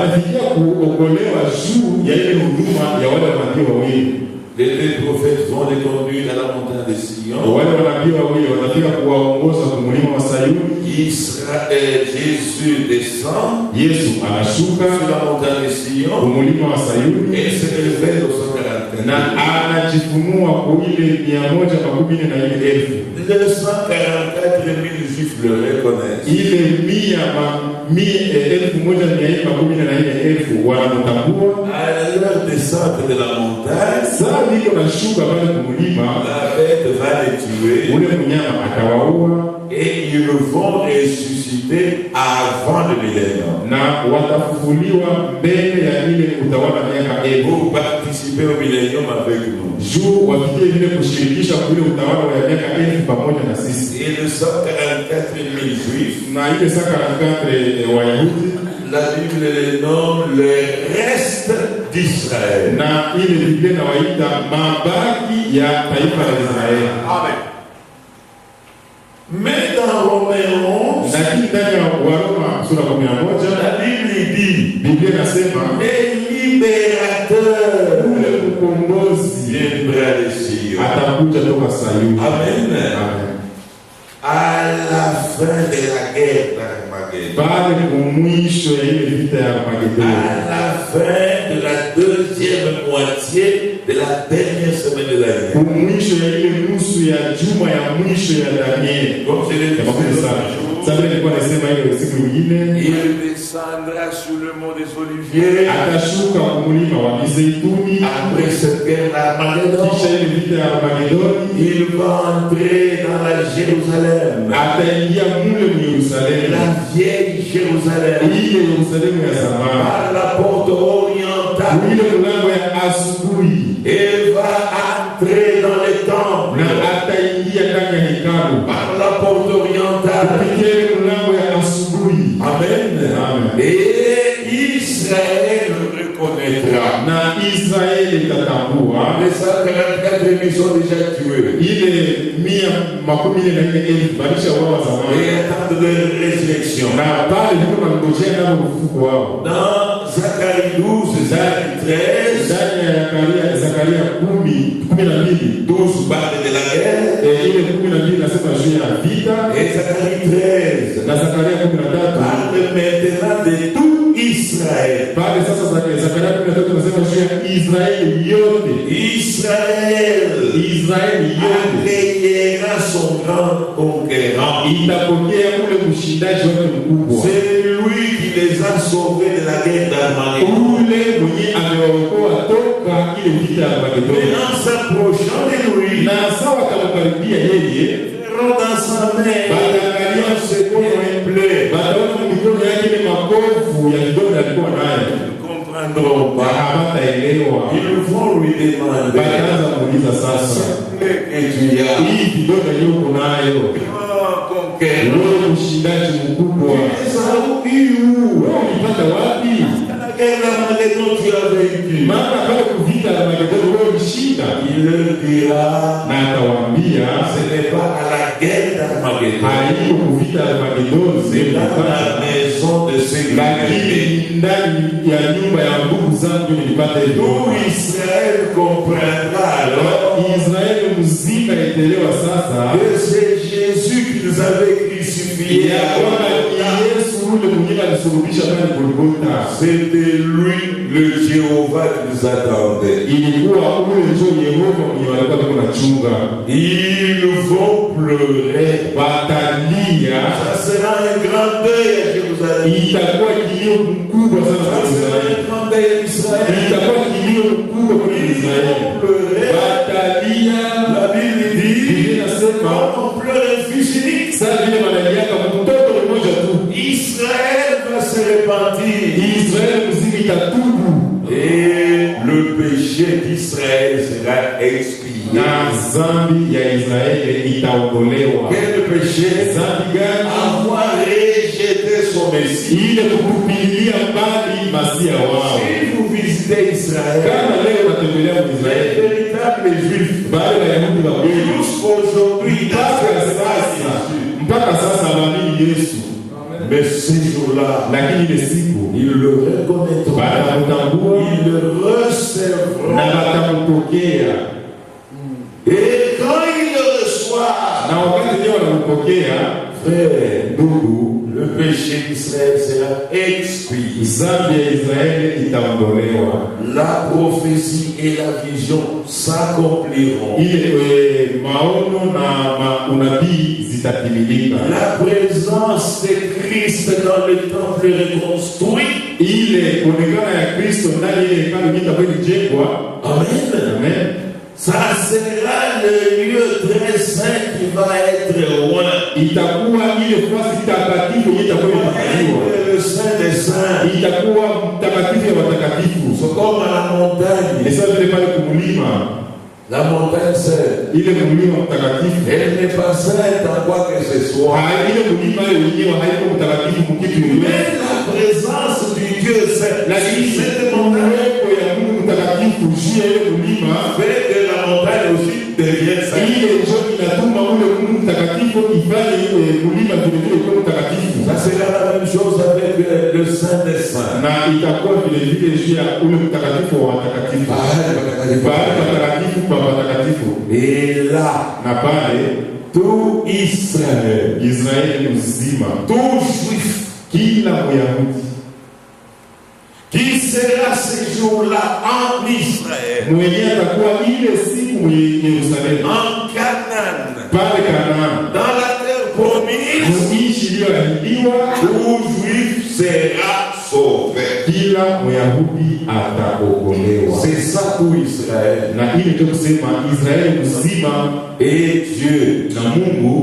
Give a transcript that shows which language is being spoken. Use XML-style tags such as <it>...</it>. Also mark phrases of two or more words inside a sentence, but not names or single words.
<fr>Les deux prophètes vont les conduire à la montagne de Sion. Israël, Jésus descend sur la montagne de Sion et se révèle au 144.</fr> <sw>anajifunua kwa ile 144,000.</sw> <fr>Les 144 000 juifs le reconnaissent.</fr> <sw>Ile 144,000 wanamtambua.</sw> <fr>À leur descente de la montagne,</fr> <sw>Sasa niko nashuka pale kumlima,</sw> <fr>la bête va les tuer</fr> <sw>ule mnyama atawaua</sw> <fr>et ils vont ressusciter avant le millénaire.</fr> <sw>na watafufuliwa mbele ya ile utawala miaka 1000.</sw> <fr>Pour participer au millénium avec nous.</fr> <sw>Juu wafikie vile kushirikisha kule utawala wa miaka 1000 pamoja na sisi.</sw> <fr>Et les 144 000 juifs,</fr> <sw>Na ile 144 Wayahudi</sw> <fr>la Bible les nomme le reste d'Israël.</fr> <sw>na ile Biblia inawaita mabaki ya taifa la Israeli. Amen.</sw> <fr>Mais dans Romains 11,</fr> <sw>Lakini ndani ya Waroma sura 11</sw> <fr>la Bible dit</fr> <sw>Biblia inasema</sw> <fr>le libérateur</fr> <sw>ule mkombozi</sw> <fr>viendra de Sion.</fr> <sw>atakuja toka Sayuni. Amen. Amen.</sw> <fr>À la fin de la guerre d'Armageddon,</fr> <sw>Pale kumwisho ya ile vita ya</sw> <fr>à Armageddon, la fin de la deuxième moitié de la dernière semaine de l'année,</fr> <sw>kumwisho ya ile nusu ya juma ya mwisho ya Danieli.</sw> <fr>comme je l'ai dit</fr> <sw>Sasa nilikuwa nasema ile siku nyingine</sw> <fr>il descendra sur le mont des Oliviers</fr> <sw>atashuka kumlima wa Mizeituni.</sw> <fr>après cette guerre d'Armageddon.</fr> <sw>Kisha ile vita ya Armageddon</sw> <fr>Il va entrer dans la Jérusalem,</fr> <sw>ataingia mule mu Yerusalemu,</sw> <fr>la vieille Jérusalem,</fr> <sw>ile Yerusalemu ya zamani,</sw> <fr>par la porte orientale.</fr> <sw>ile mlango ya asubuhi,</sw> <fr>Il va entrer dans le temple</fr> <sw>na ataingia ndani ya hekalu</sw> <fr>par la porte orientale.</fr> <sw>kupitia ile mlango ya asubuhi. Amen. Amen.</sw> <fr>Et Israël reconnaîtra.</fr> <sw>Na Israeli itatambua</sw> <fr>Les 144 000 sont déjà tués</fr> <sw>ile 144,000 balisha wao</sw> <fr>et</fr> <sw>zamani,</sw> <fr>attendent de résurrection.</fr> <sw>na pale ndipo wanangojea nao ufufuko wao.</sw> <fr>Dans Zacharie 12, Zacharie 13,</fr> <sw>Ndani ya Zakaria 10:12</sw> <fr>12 parle de la guerre</fr> <sw>ile 12 nasema juu ya vita,</sw> <fr>et Zacharie 13</fr> <sw>na Zakaria 13</sw> <fr>parle maintenant de tout Israël.</fr> <sw>pale sasa Zakaria 13 nasema juu ya Israeli yote. Israeli yote</sw> <fr>Accueillera son grand conquérant.</fr> <sw>itapokea ule mshindaji wake mkubwa,</sw> <fr>C'est lui qui les a sauvés de la guerre d'Armageddon.</fr> <sw>ule mwenye amewaokoa toka ile vita ya Armageddon.</sw> <fr>Et en s'approchant de lui,</fr> <sw>Na sawa akamkaribia yeye,</sw> <fr>verront dans sa main</fr> <sw>bataangalia</sw> <fr>ce qu'on plaît.</fr> <sw>bataona mikono yake ile makovu ya vidole alikuwa nayo,</sw> <fr>Ils ne comprendront pas.</fr> <sw>hawataelewa.</sw> <fr>Ils vont lui demander</fr> <sw>Bataanza muuliza sasa,</sw> <fr>que tu as.</fr> <sw>hii vidole hiyo uko nayo,</sw> <fr>Grand conquérant.</fr> <sw>wewe mshindaji mkubwa,</sw> <fr>Les a eu où?</fr> <sw>wewe ulipata wapi?</sw> <fr>La guerre d'Armageddon, tu as vaincu.</fr> <sw>Maana pale kuvita Armageddon wewe ulishinda.</sw> <fr>Il leur dira,</fr> <sw>Na atawaambia</sw> <fr>ce n'est pas à la guerre d'Armageddon,</fr> <sw>haiko kuvita Armageddon,</sw> <fr>c'est dans la maison de ceux qui</fr> <sw>lakini ndani ya nyumba ya ndugu zangu nilipata hivyo.</sw> <fr>Tout Israël comprendra alors</fr> <sw>Israeli mzima itaelewa sasa</sw> <fr>que c'est Jésus qu'ils avaient crucifié.</fr> <sw>ya kwamba ni Yesu ule mwenyewe alisulubisha pale Golgotha.</sw> <fr>C'était lui, le Jéhovah qui nous attendait.</fr> <sw>Ilikuwa ule ndio Yehova mwenye walikuwa wanachunga.</sw> <fr>Ils vont pleurer.</fr> <sw>Watalia,</sw> <fr>Ça sera un grand deuil à Jérusalem.</fr> <sw>itakuwa kilio mkubwa sana kwa</sw> <fr>Ça sera</fr> <sw>Israeli.</sw> <fr>un grand deuil à Israël.</fr> <sw>Itakuwa kilio mkubwa kwa Israeli.</sw> <fr>Pleurer.</fr> <sw>Watalia,</sw> <fr>La Bible dit,</fr> <sw>Biblia inasema</sw> <fr>on pleure un fils unique.</fr> <sw>sasa vile wanaliaka mtoto mmoja tu,</sw> <fr>Israël va se repentir.</fr> <sw>Israeli mzima itatubu</sw> <fr>Et le péché d'Israël sera expié.</fr> <sw>na zambi ya Israeli itaondolewa.</sw> <fr>Quel péché?</fr> <sw>Zambi gani?</sw> <fr>Avoir rejeté son Messie.</fr> <sw>Ile kutupilia mbali masia wao.</sw> <fr>Si vous visitez Israël,</fr> <sw>Kama leo unatembelea</sw> <fr>les</fr> <sw>Israeli,</sw> <fr>véritables Juifs,</fr> <sw>bale Wayahudi wa kweli</sw> <fr>jusqu'aujourd'hui,</fr> <sw>mpaka sasa hawaamini Yesu,</sw> <fr>mais ces jours-là,</fr> <sw>lakini ile siku</sw> <fr>ils le reconnaîtront,</fr> <sw>batamtambua</sw> <fr>ils le recevront.</fr> <sw>na batampokea,</sw> <fr>Et quand ils le reçoivent,</fr> <sw>na wakati ndio wanampokea</sw> <fr>frère,</fr> <sw>ndugu,</sw> <fr>le péché d'Israël sera expié.</fr> <sw>dhambi ya Israeli itaondolewa,</sw> <fr>La prophétie et la vision s'accompliront.</fr> <sw>ile maono na unabii zitatimilika.</sw> <fr>La présence de Christ dans le temple reconstruit.</fr> <sw>Ile kuonekana ya Kristo ndani ile hekalu itakayojengwa. Amen. Amen.</sw> <fr>Ça sera le lieu très saint qui va être loin.</fr> <sw>Itakuwa ile fasi takatifu itakayojengwa.</sw> <fr>Le Saint des Saints.</fr> <sw>Itakuwa mtakatifu ya watakatifu.</sw> <fr>C'est comme à la montagne. Et ça</fr> <sw>vile pale kumulima.</sw> <fr>La montagne sainte.</fr> <sw>Ile mulima mtakatifu.</sw> <fr>Elle n'est pas sainte en quoi que ce soit.</fr> <sw>Ile mulima yenyewe haiko mtakatifu mkitu yoyote.</sw> <fr>Mais la présence du Dieu saint.</fr> <sw>Lakini</sw> <fr>cette montagne</fr> <sw>ya Mungu mtakatifu juu ya ile mulima</sw> <fr>fait que la montagne aussi devient sainte.</fr> <sw>Ile ndio inatuma ule Mungu mtakatifu ifanye mulima vile vile kuwa mtakatifu.</sw> <fr>Ça sera la même chose avec le Saint des Saints.</fr> <sw>Na itakuwa vile vile juu ya ule mtakatifu wa watakatifu. Baada watakatifu kwa watakatifu.</sw> <fr>Et là,</fr> <sw>na pale</sw> <fr>tout Israël,</fr> <sw>Israeli mzima,</sw> <fr>tout juif,</fr> <sw>kila Myahudi</sw> <fr>qui sera ce jour-là en Israël,</fr> <sw>mwenye atakuwa ile siku Yerusalemu,</sw> <fr>en Canaan,</fr> <sw>pale Kanaani,</sw> <fr>dans la terre promise,</fr> <sw>nchi iliyoahidiwa,</sw> <fr>tout juif sera sauvé.</fr> <sw>kila Myahudi ataokolewa.</sw> <fr>C'est ça tout Israël.</fr> <sw>Na ile ndio kusema Israeli mzima.</sw> <fr>Et Dieu,</fr> <sw>na Mungu</sw>